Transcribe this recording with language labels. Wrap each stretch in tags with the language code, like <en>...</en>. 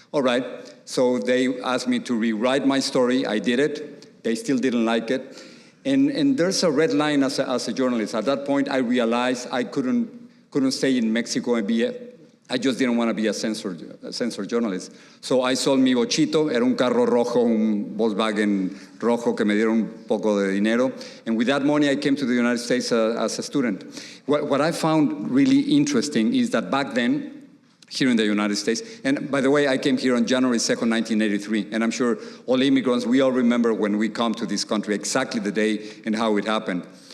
<en>All right, so they asked me to rewrite my story. I did it. They still didn't like it. And there's a red line as a journalist. At that point, I realized I couldn't stay in Mexico and I just didn't want to be a censored journalist. So I sold</en> <es>mi bochito. Era un carro rojo, un Volkswagen rojo que me dieron un poco de dinero.</es> <en>And with that money, I came to the United States as a student. What I found really interesting is that back then, here in the United States. And by the way, I came here on January 2nd, 1983. And I'm sure all immigrants, we all remember when we come to this country, exactly the day and how it happened.</en>